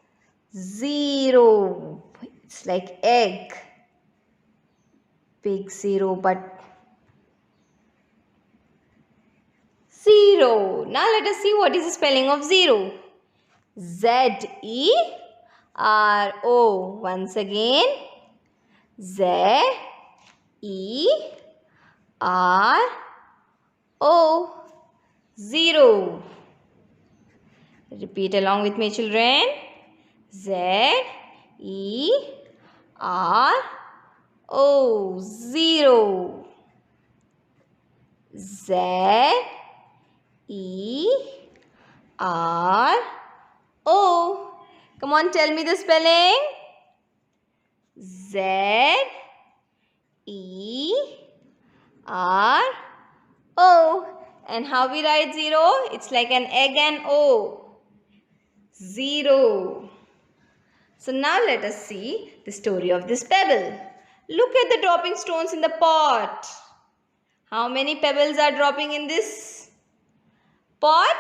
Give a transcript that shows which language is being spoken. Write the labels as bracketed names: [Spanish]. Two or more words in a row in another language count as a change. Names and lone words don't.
[English] 0. It's like egg. Big 0, but 0. Now let us see what is the spelling of 0. Z-E-R-O. Once again. Z-E-R-O. 0. Repeat along with me, children. Z-E-R-O. 0. Z-E-R-O. Come on, tell me the spelling. Z-E-R-O. And how we write 0? It's like an egg and O. 0. So now let us see the story of this pebble. Look at the dropping stones in the pot. How many pebbles are dropping in this pot?